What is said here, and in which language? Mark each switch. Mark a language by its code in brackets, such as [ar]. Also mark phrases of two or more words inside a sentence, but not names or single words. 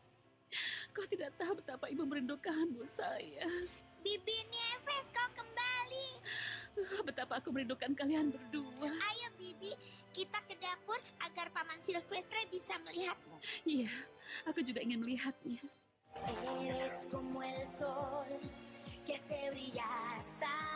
[id] Kau tidak tahu betapa ibu merindukanmu, sayang. Bibi Nieves, kau kembali. Betapa aku merindukan kalian berdua. Ayo Bibi, kita ke dapur agar Paman Silvestre bisa melihatmu. Iya, aku juga ingin melihatnya. [es] Eres como el sol que se brilla hasta